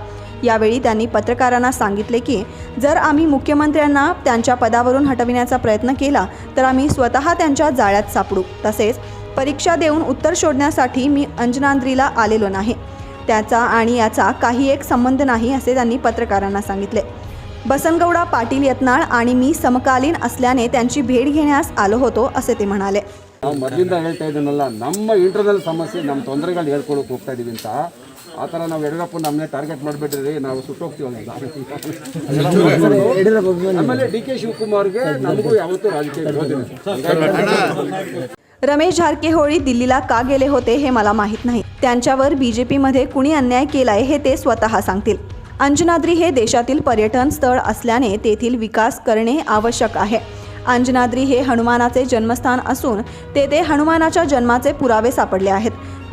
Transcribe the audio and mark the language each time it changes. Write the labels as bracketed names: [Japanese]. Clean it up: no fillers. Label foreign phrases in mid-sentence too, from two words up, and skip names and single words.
[Marathi] यावेळी त्यांनी पत्रकारांना सांगितले की जर आम्ही मुख्यमंत्र्यांना त्यांच्या पदावरून हटविण्याचा प्रयत्न केला तर आम्ही स्वतः त्यांच्या जाळ्यात सापडू। तसेच परीक्षा देऊन उत्तर शोधण्यासाठी मी अंजनाद्रीला आलेलो नाही, त्याचा आणि याचा काही एक संबंध नाही असे त्यांनी पत्रकारांना सांगितले। बसनगौडा पाटील यत्नाळ आणि मी समकालीन असल्याने त्यांची भेट घेण्यास आलो होतो असे ते म्हणाले। [Kannada] ನಾವು ಮೊದಲಿಂದ ಹೇಳ್ತಾ ಇದ್ದೀನಲ್ಲ, ನಮ್ಮ ಇಂಟರ್ನಲ್ ಸಮಸ್ಯೆ, ನಮ್ಮ ತೊಂದರೆಗಳು ಹೇಳ್ಕೊಳಕ್ಕೆ ಹೋಗ್ತಾ ಇದ್ದೀವಿ ಅಂತ ಆ ಥರ ನಾವು ಯಡಿಯೂರಪ್ಪ ನಮ್ಮನ್ನೇ ಟಾರ್ಗೆಟ್ ಮಾಡಿಬಿಟ್ರಿ, ನಾವು ಸುಟ್ಟೋಗ್ತೀವಲ್ಲ। ಆಮೇಲೆ DK ಶಿವಕುಮಾರ್ಗೆ ನಮಗೂ ಯಾವತ್ತೂ ರಾಜಕೀಯ ವಿರೋಧ। [Marathi] रमेश झारकेहोळी दिल्लीला का गेले होते हे मला माहीत नाही। त्यांच्यावर BJPमध्ये कुणी अन्याय केलाय हे ते स्वतः सांगतील। अंजनाद्री हे देशातील पर्यटन स्थळ असल्याने तेथील विकास करणे आवश्यक आहे। अंजनाद्री हे हनुमानाचे जन्मस्थान असून तेथे हनुमानाच्या जन्माचे पुरावे सापडले आहेत।